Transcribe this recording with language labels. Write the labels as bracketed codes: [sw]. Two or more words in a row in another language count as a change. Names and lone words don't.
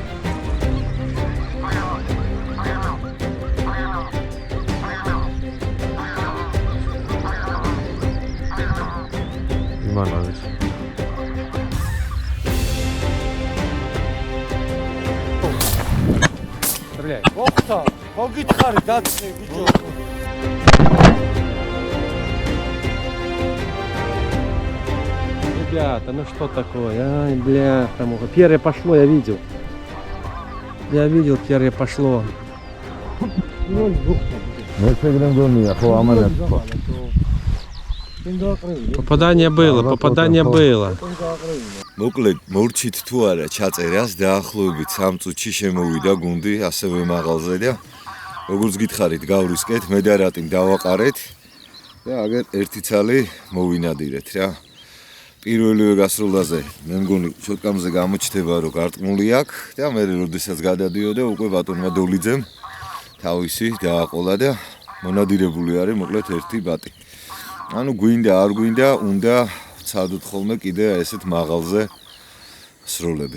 [ka] იმანავის ოხთა, მოგითხარი დაცნი ბიჭო. [ru] Ребята, ну что такое? Ай, бля, там уже первое пошло, я видел. Я видел, первое пошло. Попадание было. [ka] მოკლედ მორჩით თუ არა ჩაწერას დაახლოებით 3 წუთში შემოვიდა გუნდი ასევე მაღალზე და როგორც გითხარით გავრისკეთ მე და რატიმ დავაყარეთ და აგერ ერთი ცალი მოვინადირეთ რა პირველივე გასროლაზე მე მგონი შოტკამზე გამოჩნდება რომ გარტყმული აქვს და მე როდესაც გადადიოდა უკვე ბატონმა დოლიძემ თავისი დააყოლა და მონადირებული არის მოკლედ ერთი ბატი ანუ გვინდა არ გვინდა უნდა ცადოთ ხოლმე კიდე ესეთ მაღალზე სროლები.